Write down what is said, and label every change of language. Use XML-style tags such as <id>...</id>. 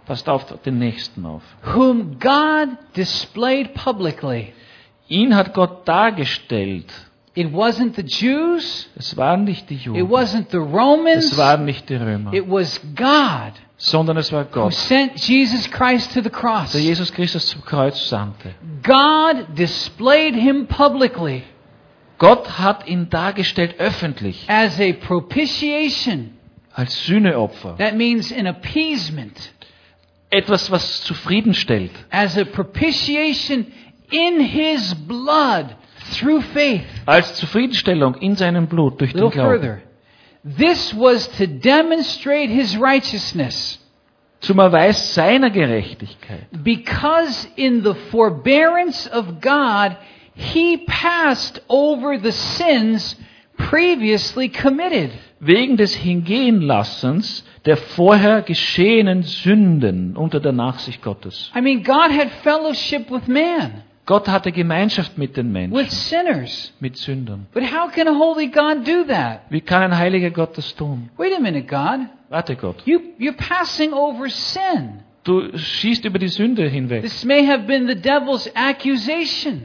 <de>Passt auf den nächsten auf.</de> <en>Whom God displayed publicly.</en> <de>Ihn hat Gott dargestellt.</de> <en>It wasn't the Jews.</en> <de>Es waren nicht die Juden.</de> <en>It wasn't the Romans.</en> <de>Es waren nicht die Römer.</de> <en>It was God.</en> <de>Sondern es war Gott.</de> <en>Who sent Jesus Christ to the cross.</en> <de>Der Jesus Christus zum Kreuz sandte.</de> <en>God displayed him publicly.</en> <de>Gott hat ihn dargestellt öffentlich.</de> <en>As a propitiation.</en> <de>Als Sühneopfer.</de> <en>That means an appeasement.</en> <de>Etwas, was zufriedenstellt.</de> <en>As a propitiation in his blood through faith.</en> <de>Als Zufriedenstellung in seinem Blut durch den Glauben.</de> <en>Further. This was to demonstrate his righteousness.</en> <de>Zum Erweis seiner Gerechtigkeit.</de> <en>Because in the forbearance of God he passed over the sins previously committed.</en> <de>Wegen des Hingehenlassens der vorher geschehenen Sünden unter der Nachsicht Gottes.</de> <en>I mean, God had fellowship with man.</en> <de>Gott hatte Gemeinschaft mit den Menschen.</de> <en>With sinners.</en> <de>Mit Sündern.</de> <en>But how can a holy God do that?</en> <de>Wie kann ein heiliger Gott das tun?</de> <en>Wait a minute, God.</en> <de>Warte, Gott.</de> <en>You're passing over sin.</en> <de>Du schießt über die Sünde hinweg.</de> <en>This may have been the devil's accusation.</en>